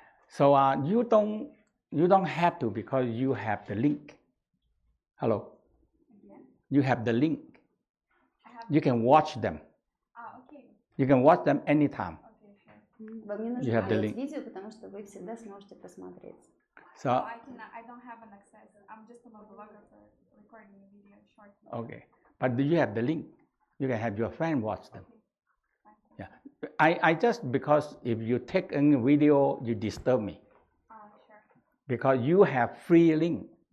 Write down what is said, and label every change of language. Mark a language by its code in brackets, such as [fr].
[en] So you don't have to, because you have the link. Hello. Yeah. You have the link. You can watch them. Okay. You can watch them anytime. Okay, sure. [ru] Вам не нужно смотреть видео, потому что вы всегда сможете посмотреть. [en] So I don't have an access. I'm just a videographer recording a video short. Okay, but do you have the link? You can have your friend watch them. Okay. Yeah, I just, because if you take a video, you disturb me. Sure. Because you have free link.